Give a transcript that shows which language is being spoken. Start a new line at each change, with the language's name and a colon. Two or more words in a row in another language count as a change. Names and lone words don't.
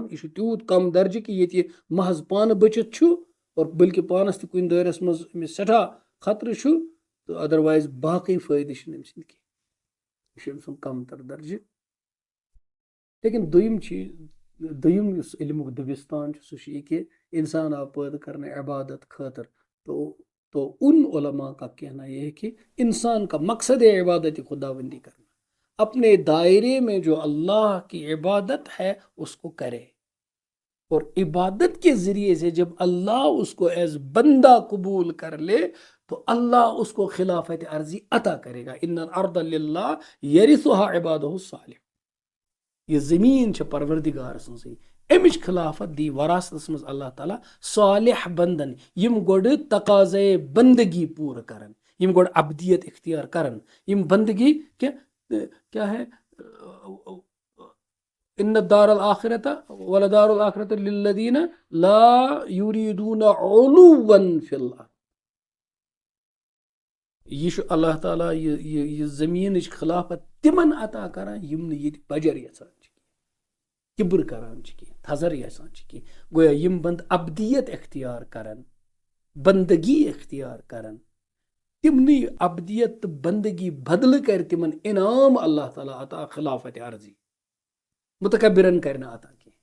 Kashmiri: یہِ چھُ تیوٗت کم درجہِ کہِ ییٚتہِ محض پانہٕ بٔچِتھ چھُ اور بٔلکہِ پانس تہِ کُنہِ دٲیرس منٛز أمِس سٮ۪ٹھاہ خطرٕ چھُ تہٕ ادروایز باقٕے فٲیدٕ چھِنہٕ أمۍ سٕنٛدۍ کینٛہہ. یہِ چھُ أمۍ سُنٛد کم تر درجہِ. لیکن دوٚیِم یُس علمُک دبستان چھُ سُہ چھُ یہِ کہِ انسان آو پٲدٕ کرنہٕ عبادت خٲطر.
Urdu: تو ان علماء کا کہنا یہ ہے کہ انسان کا مقصد عبادت خداوندی کرنا، اپنے دائرے میں جو اللہ کی عبادت ہے اس کو کرے. اور عبادت کے ذریعے سے جب اللہ اس کو ایز بندہ قبول کر لے تو اللہ اس کو خلافت عرضی عطا کرے گا.
Arabic: ان الارض للہ یرثها عبادہ الصالح.
Kashmiri: یہ زمین چھِ پروردگار سٕنٛزٕے، امِچ خلافت دی وراثتس منٛز اللہ تعالیٰ صالح بندن یم گۄڈٕ تقاضے بندگی پوٗرٕ کرن، یم گۄڈٕ ابدیت اختیار کرن.
Arabic: یم
Urdu: بندگی کیا ہے،
Arabic: ان الدار الآخرۃ ولدار الآخرۃ للذین لا یریدون علوا فی الارض.
Kashmiri: یہِ چھُ اللہ تعالیٰ یہِ زمیٖنٕچ خلافت تِمن عطا کران یِم نہٕ ییٚتہِ بجر یژھان چھِ، کِبر کران چھِ کینٛہہ، تھزر یژھان چھِ کینٛہہ. گویا یِم بند ابدیت اختیار کرن، بندگی اختیار کرن، تِمنٕے ابدیت تہٕ بندگی بدلہٕ کرِ تِمن انعام اللہ تعالیٰ عطا خلافت عرضی، متکبرن کرِ نہٕ عطا کینٛہہ.